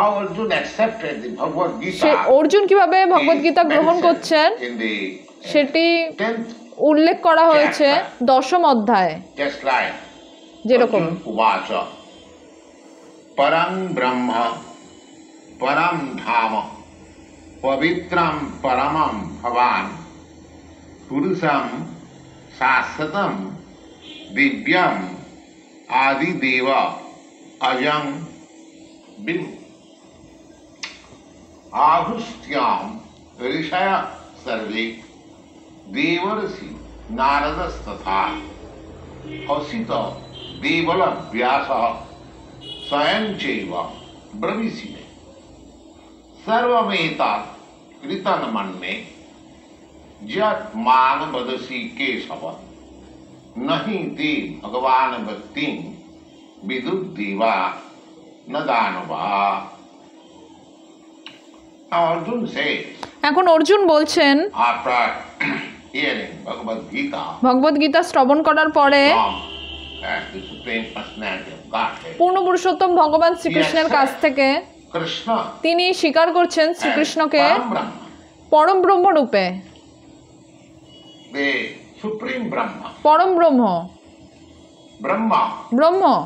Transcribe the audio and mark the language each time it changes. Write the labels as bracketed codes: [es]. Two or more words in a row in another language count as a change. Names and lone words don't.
[bn] অর্জুন কিভাবে ভগবদ গীতা গ্রহণ করছেন সেটি উল্লেখ করা হয়েছে 10ম অধ্যায়ে, যেরকম [sa] পরং ব্রহ্ম পরম ধাম পবিত্রম পরমম ভবান পুরুষম শাশ্বতম দিব্যম আদিদেব অজং বিভু আহুষ্ট্যাম ঋষয় সর্বে দেবর্ষি নারদস্তথা অসিত দেবল ব্যাস स्वयं चैव ब्रवीषि मे सर्वमेतत् कृतं मन्ये यत् मां वदसि केशव नहि ते भगवान भक्तिं विदुर्देवा न दानवा। [hi] अर्जुन से [bn] এখন অর্জুন বলছেন, ভগবদ গীতা শ্রবণ করার পরে পূর্ণ পুরুষোত্তম ভগবান শ্রীকৃষ্ণের কাছ থেকে তিনি স্বীকার করছেন শ্রীকৃষ্ণকে পরম ব্রহ্ম রূপে, পরম ব্রহ্ম, ব্রহ্ম।